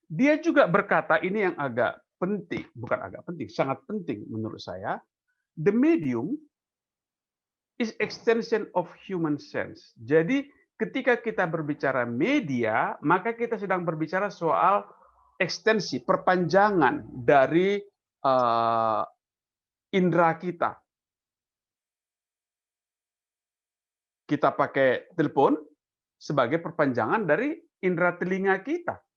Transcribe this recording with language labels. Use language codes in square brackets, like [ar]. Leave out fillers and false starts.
[id] Dia juga berkata, ini yang agak penting, bukan agak penting, sangat penting menurut saya. [en] The medium is extension of human sense. [id] Jadi ketika kita berbicara media, maka kita sedang berbicara soal ekstensi, perpanjangan dari indera kita. Kita pakai telepon sebagai perpanjangan dari indera telinga kita.